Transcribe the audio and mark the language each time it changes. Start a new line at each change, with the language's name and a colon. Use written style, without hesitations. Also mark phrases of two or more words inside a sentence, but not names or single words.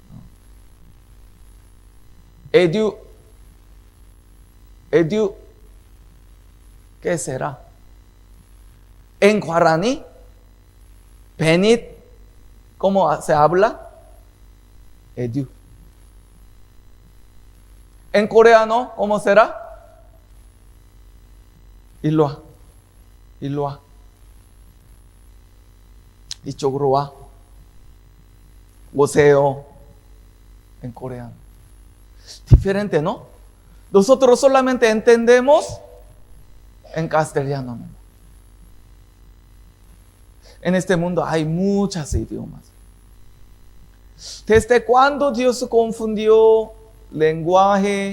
Spanish: Edu, ¿qué será? En guaraní, venid, ¿cómo se habla? Edu. En coreano, ¿cómo será?
Korean: 일로와. 이쪽으로 와. 오세요.
Spanish: En coreano. Diferente, ¿no? Nosotros solamente entendemos en castellano. En este mundo hay muchos idiomas. ¿Desde cuándo Dios confundió lenguaje?